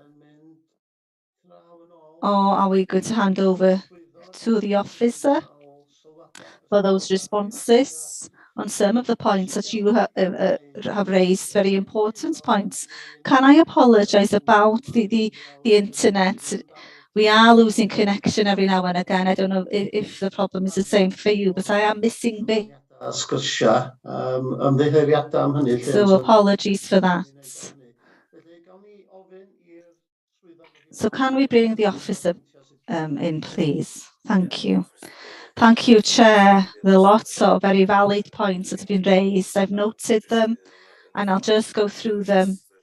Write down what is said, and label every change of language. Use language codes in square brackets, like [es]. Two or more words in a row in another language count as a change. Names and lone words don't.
[en] Or are we going to hand over to the officer for those responses on some of the points that you have raised, very important points? Can I apologise about the internet? We are losing connection every now and again. I don't know if the problem is the same for you, but I am missing bit. [cy] Sgyrsia, ymddiheuriadau am hynny. [en] So apologies for that. So can we bring the officer in, please? Thank you. Thank you, Chair. There are lots of very valid points that have been raised. I've noted them, and I'll just go through them.